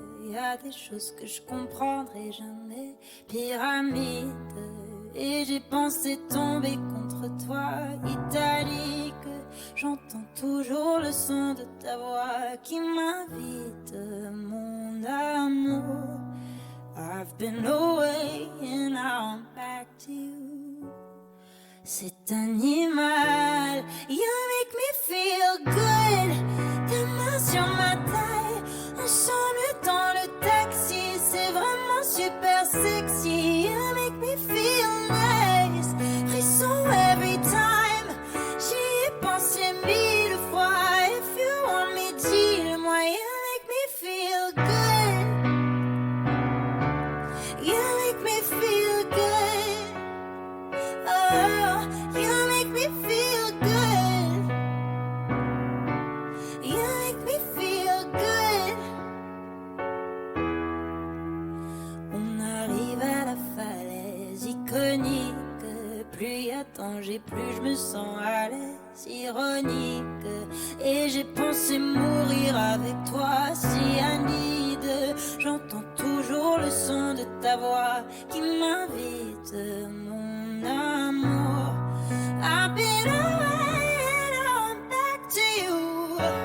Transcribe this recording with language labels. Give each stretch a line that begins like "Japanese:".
French: Y a des choses que je comprendrai jamais. Pyramide. Et j'ai pensé tomber contre toi, italique. J'entends toujours le son de ta voix qui m'invite, mon amour.
English: I've been away and now I'm back to you.
French: Cet animal,
English: you make me feel good.
French: Tes mains sur ma taille, ensemble dans le taxi, c'est vraiment super sexy.
English: You make me feel nice, frisson every time.
French: J'y ai pensé 1000 fois.
English: If you want me,
French: dis-le-moi.
English: You make me feel good. You make me feel good. Oh, you make me feel good. You make me feel good.
French: On arrive à la falaise iconique. Plus y a danger, plus je me sens à l'aise, ironique. Et j'ai pensé mourir avec toi, cyanide. J'entends toujours le son de ta voix qui m'invite, mon amour.
English: I've been away and now I'm back to you.